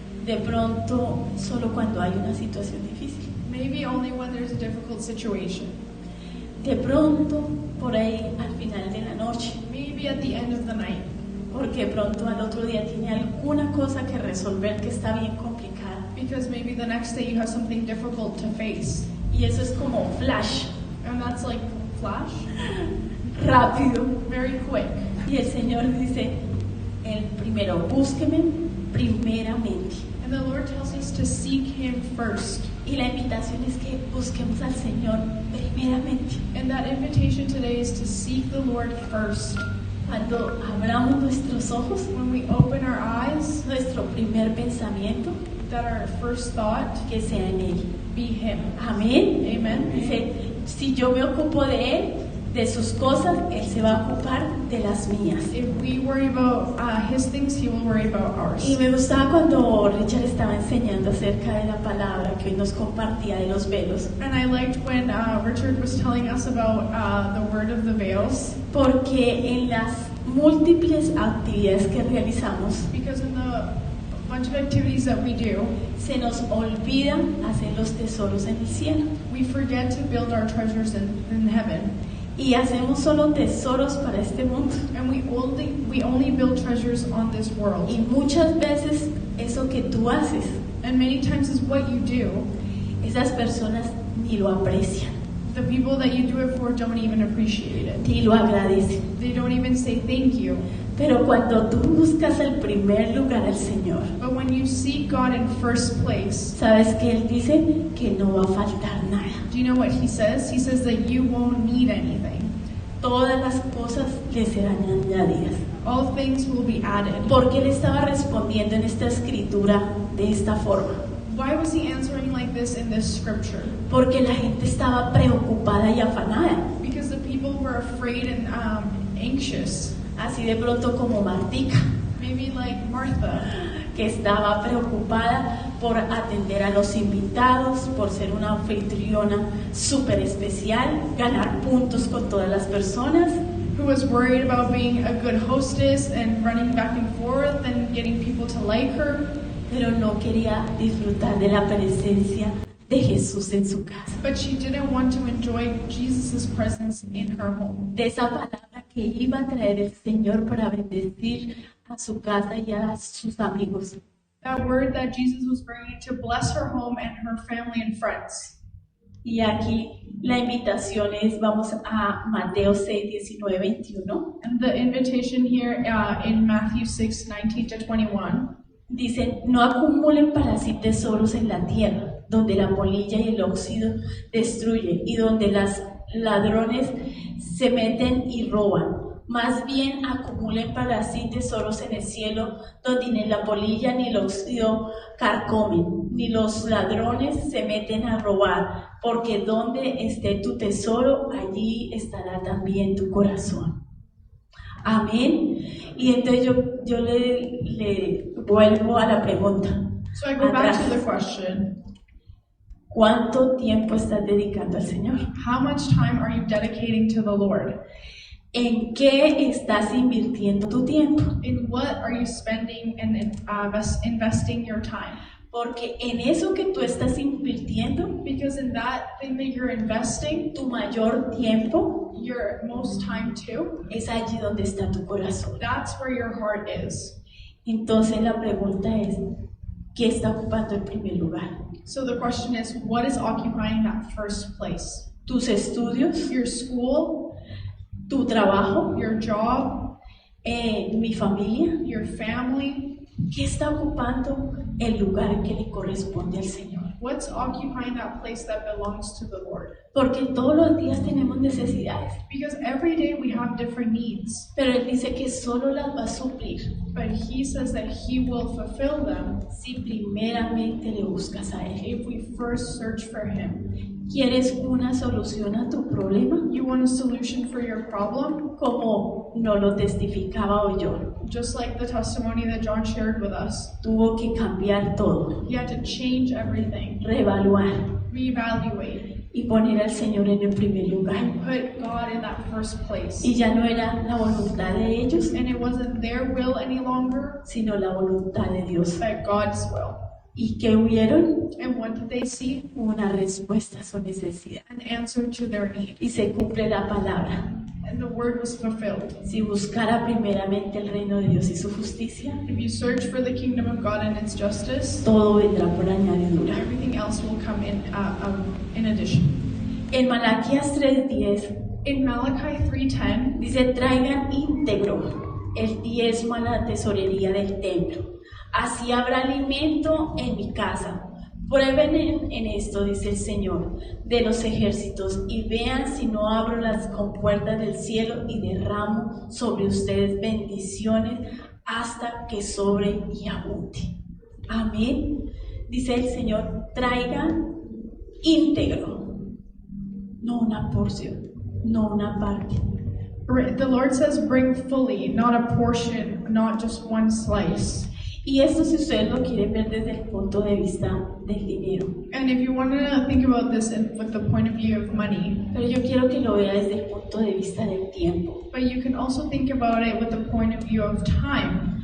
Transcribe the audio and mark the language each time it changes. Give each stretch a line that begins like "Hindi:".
Spanish: De pronto, solo cuando hay una situación difícil.
English: Maybe only when there's a difficult situation.
Spanish: De pronto, por ahí al final de la noche,
English: Maybe at the end of the night.
Spanish: porque pronto al otro día tiene alguna cosa que resolver que está bien complicada.
English: Because maybe the next day you have something difficult to face.
Spanish: Y eso es como flash,
English: And that's like flash,
Spanish: rápido.
English: very quick.
Spanish: Y el Señor dice, el primero, búsqueme primeramente.
English: And the Lord tells us to seek Him first.
Spanish: Y la invitación es que busquemos al Señor primeramente.
English: And that invitation today is to seek the Lord first.
Spanish: Cuando abramos nuestros ojos,
English: When we open our eyes,
Spanish: nuestro primer pensamiento,
English: that our first thought
Spanish: que sea en Él.
English: be Him.
Spanish: Amén.
English: Amen.
Spanish: Dice, si yo me ocupo de Él, de sus cosas, Él se va a ocupar de las mías.
English: If we worry about His things, He will worry about ours.
Spanish: Y me gustaba cuando Richard estaba enseñando acerca de la palabra que hoy nos compartía de los velos,
English: And I liked when Richard was telling us about the word of the veils,
Spanish: porque en las múltiples actividades que realizamos,
English: because in the bunch of activities that we do,
Spanish: se nos olvida hacer los tesoros en el cielo.
English: we forget to build our treasures in heaven.
Spanish: Y hacemos solo tesoros para este mundo.
English: And we only build treasures on this world.
Spanish: Y muchas veces eso que tú haces,
English: And many times is what you do.
Spanish: esas personas ni lo aprecian,
English: The people that you do it for don't even appreciate it.
Spanish: ni lo agradecen.
English: They don't even say thank you.
Spanish: Pero cuando tú buscas el primer lugar al Señor,
English: But when you seek God in first place,
Spanish: sabes que Él dice que no va a faltar nada.
English: do you know what He says? He says that you won't need anything.
Spanish: Todas las cosas le serán añadidas.
English: All things will be added.
Spanish: Porque Él estaba respondiendo en esta escritura de esta forma.
English: Why was He answering like this in this scripture?
Spanish: Porque la gente estaba preocupada y afanada.
English: Because the people were afraid and anxious.
Spanish: Así de pronto como Martica,
English: Maybe like Martha,
Spanish: que estaba preocupada por atender a los invitados, por ser una anfitriona súper especial, ganar puntos con todas las personas.
English: who was worried about being a good hostess and running back and forth and getting people to like her,
Spanish: Pero no quería disfrutar de la presencia de Jesús en su casa.
English: but she didn't want to enjoy Jesus' presence in her home.
Spanish: De esa palabra que iba a traer el Señor para bendecir a su casa y a sus amigos.
English: That word that Jesus was bringing to bless her home and her family and friends.
Spanish: Y aquí la invitación es, vamos a Mateo 6, 19, 21.
English: And the invitation here in Matthew 6:19 to 21
Spanish: Dicen, no acumulen para sí tesoros en la tierra, donde la polilla y el óxido destruyen y donde los ladrones se meten y roban. Más bien acumulen para sí tesoros en el cielo, donde ni la polilla ni el óxido carcomen, ni los ladrones se meten a robar, porque donde esté tu tesoro, allí estará también tu corazón. Amén. Y entonces yo le vuelvo a la pregunta.
English: So I go back to
Spanish: Atrás.
English: the question,
Spanish: ¿Cuánto tiempo estás dedicando al Señor?
English: how much time are you dedicating to the Lord?
Spanish: ¿En qué estás invirtiendo tu tiempo?
English: In what are you spending and investing your time?
Spanish: Porque en eso que tú estás invirtiendo,
English: Because in that thing that you're investing,
Spanish: tu mayor tiempo
English: your most time to,
Spanish: es allí donde está tu corazón.
English: that's where your heart is.
Spanish: Entonces la pregunta es, ¿qué está ocupando el primer lugar?
English: So the question is, what is occupying that first place?
Spanish: ¿Tus estudios?
English: Your school,
Spanish: ¿Tu trabajo?
English: your job,
Spanish: ¿Mi familia?
English: your family?
Spanish: ¿Qué está ocupando el lugar que le corresponde al Señor?
English: What's occupying that place that belongs to the Lord?
Spanish: Porque todos los días tenemos necesidades,
English: Because every day we have different needs,
Spanish: pero Él dice que solo las va a suplir
English: but He says that He will fulfill them
Spanish: si primeramente le buscas a Él.
English: if we first search for Him.
Spanish: ¿Quieres una solución a tu problema?
English: You want a solution for your problem?
Spanish: Como no lo testificaba hoy yo.
English: Just like the testimony that John shared with us.
Spanish: Tuvo que cambiar todo,
English: He had to change everything,
Spanish: reevaluar
English: reevaluate,
Spanish: y poner al Señor en el primer lugar.
English: and put God in that first place.
Spanish: Y ya no era la voluntad de ellos,
English: And it wasn't their will any longer,
Spanish: sino la voluntad de Dios.
English: but God's will.
Spanish: ¿Y qué hubieron?
English: And what did they see?
Spanish: Una respuesta a su necesidad.
English: An answer to their need.
Spanish: Y se cumple la palabra.
English: and the word was fulfilled.
Spanish: Si buscara primeramente el reino de Dios y su justicia,
English: If you search for the kingdom of God and its justice,
Spanish: todo vendrá por añadidura.
English: everything else will come in addition.
Spanish: En Malaquías 3:10
English: In Malachi 3:10,
Spanish: dice: traigan íntegro el diezmo a la tesorería del templo. Así habrá alimento en mi casa. Prueben en esto, dice el Señor de los ejércitos, y vean si no abro las compuertas del cielo y derramo sobre ustedes bendiciones hasta que sobre y abunde. Amén. Dice el Señor: traigan íntegro, no una porción, no una parte.
English: the Lord says, bring fully, not a portion, not just one slice.
Spanish: Y esto, si ustedes lo quieren ver desde el punto de vista del dinero,
English: And if you want to think about this with the point of view of money,
Spanish: pero yo quiero que lo vea desde el punto de vista del tiempo.
English: but you can also think about it with the point of view of time.